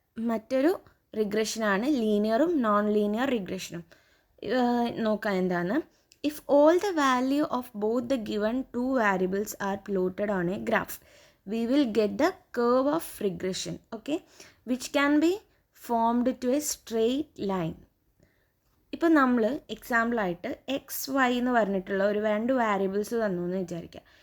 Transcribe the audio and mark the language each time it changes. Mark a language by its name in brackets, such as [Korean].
[Malayalam] മറ്റൊരു റിഗ്രഷനാണ് ലീനിയറും non linear റിഗ്രഷനും. നോക്കാം എന്താണ്. [English] If all the value of both the given two variables are plotted on a graph, we will get the curve of regression, okay, which can be formed to a straight line. [Malayalam] ഇപ്പോൾ നമ്മൾ എക്സാമ്പിളായിട്ട് XY എന്ന് പറഞ്ഞിട്ടുള്ള ഒരു 2 variables തന്നു എന്ന് വിചാരിക്കുക.